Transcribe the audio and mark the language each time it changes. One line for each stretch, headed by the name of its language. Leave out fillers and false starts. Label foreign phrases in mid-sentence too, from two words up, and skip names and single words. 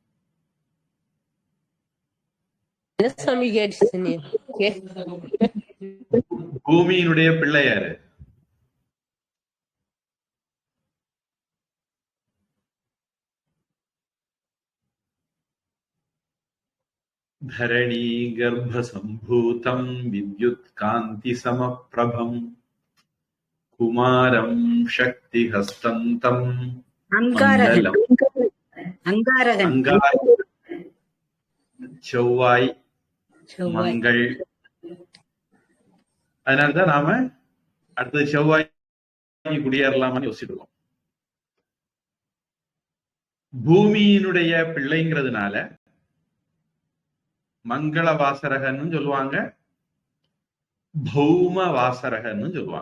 Tamil: பூமியினுடைய பிள்ளை யாரு?
Sanskrit: धरणी गर्भसम्भूतं विद्युत्कान्ति समप्रभं कुमारं शक्तिहस्तं
Tamil: செவ்வாய் மங்கள். அதனாலதான் நாம அடுத்தது செவ்வாய் குடியேறலாமான்னு யோசிச்சுட்டு இருக்கோம். பூமியினுடைய பிள்ளைங்கிறதுனால மங்கள வாசரகன்னு சொல்லுவாங்க, பௌம வாசரகன்னு சொல்லுவாங்க.